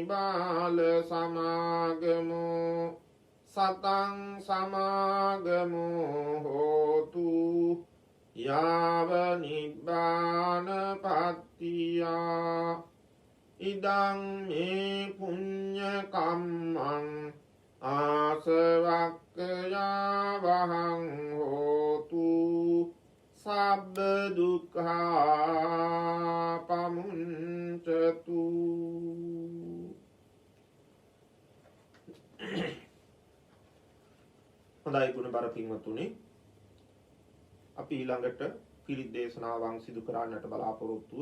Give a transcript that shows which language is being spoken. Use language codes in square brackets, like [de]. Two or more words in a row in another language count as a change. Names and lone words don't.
[pi] බාල සමාගමෝ සතං සමාගමෝ හෝතු යාව නිබ්බාන පත්තියා ඉදං මේ පුඤ්ඤ කම්මං ආසවක්ඛයා වහං හෝතු සබ්බ දුක්ඛා පමුඤ්චතු. [si] හොඳයි ගුණබර පින්වතුනි, අපි ඊළඟට පිරිත් දේශනාවන් සිදු කරන්නට බලාපොරොත්තුව.